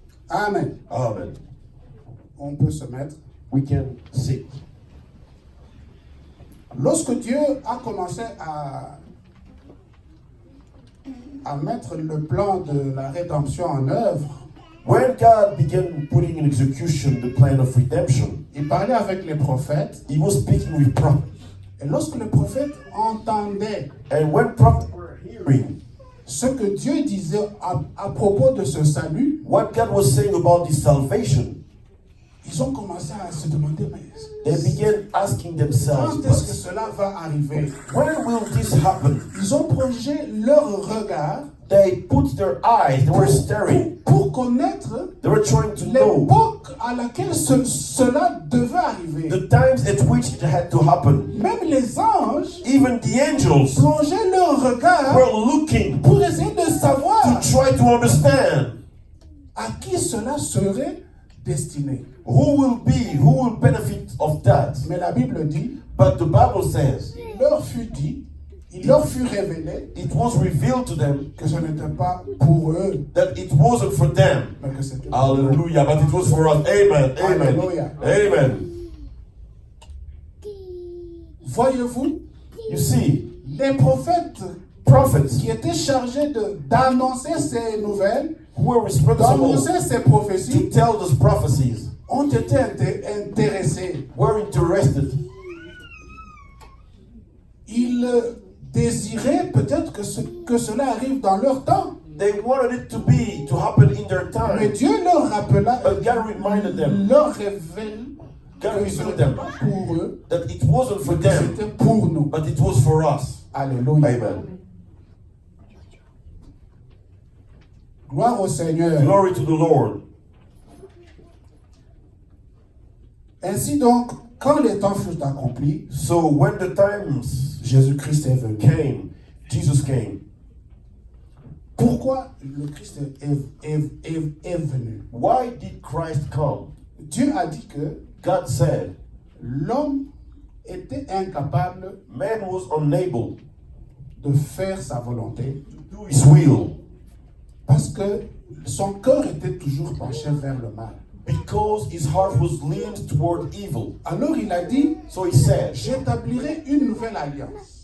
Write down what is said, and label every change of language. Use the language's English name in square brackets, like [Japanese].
[French] Amen. [English] Amen. [French] On peut se mettre. [English] We can sit. [French] Lorsque Dieu a commencé à mettre le plan de la rédemption en œuvre, [English] When God began putting in execution the plan of redemption, [French] il parlait avec les prophètes. [English] He was speaking with prophets. [French] Et lorsque les prophètes entendaient [English] And when prophets were hearing [French] ce que Dieu disait à propos de ce salut, [English] what God was saying about this salvation, [French] ils ont commencé à se demander, mais [English] they began asking [French] quand [English] themselves, [French] est-ce que cela va arriver? [English] when will this happen? [French] Ils ont plongé leur regard [English] They put their eyes, they were staring, [French] pour connaître [English] they were trying to know [French] l'époque à laquelle cela devait arriver. [English] the times at which it had to happen. [French] Même les anges [English] Even the angels [French] plongeaient leur regard [English] were looking [French] pour essayer de savoir [English] to try to understand [French] à qui cela serait destiné. [English] who will benefit of that. [French] Mais la Bible dit, [English] But the Bible says, [French] il leur fut dit, il leur fut révélé [English] it was revealed to them [French] que ce n'était pas pour eux, [English] that it wasn't for them. [French] mais que c'était pour nous. [English] Hallelujah, but it was for us. Amen. Amen. Hallelujah. Amen. [French] Voyez-vous, [English] You see, [French] les prophètes [English] prophets [French] qui étaient chargés d'annoncer ces nouvelles, [English] who were responsible [French] d'annoncer ces [English] to [French] prophéties, [English] tell those prophecies [French] ont été intéressés. [English] were interested. [French] Ils désiraient peut-être que cela arrive dans leur temps. [English] They wanted it to happen in their [French] Mais [English] time. [French] Dieu leur rappela, [English] But God reminded them, [French] leur révèle [English] God [French] que ce [English] revealed [French] n'était [English] them [French] pas pour eux, [English] that it wasn't for [French] que [English] them, [French] c'était pour nous. [English] but it was for us. [French] Alléluia. [English] Amen. [French] Gloire au Seigneur. [English] Glory to the Lord. [French] Ainsi donc, quand les temps furent accomplis, [English] So when the times [French] Jésus-Christ est venu. [English] came, Jesus came. [French] Pourquoi le Christ est venu? [English] Why did Christ come? [French] Dieu a dit que [English] God said, [French] l'homme était incapable [English] man was unable [French] de faire sa volonté [English] to do his will [French] parce que son cœur était toujours penché vers le mal. [English] because his heart was leaned toward evil. [French] Alors il a dit, [English] So he said, [French] j'établirai une nouvelle alliance.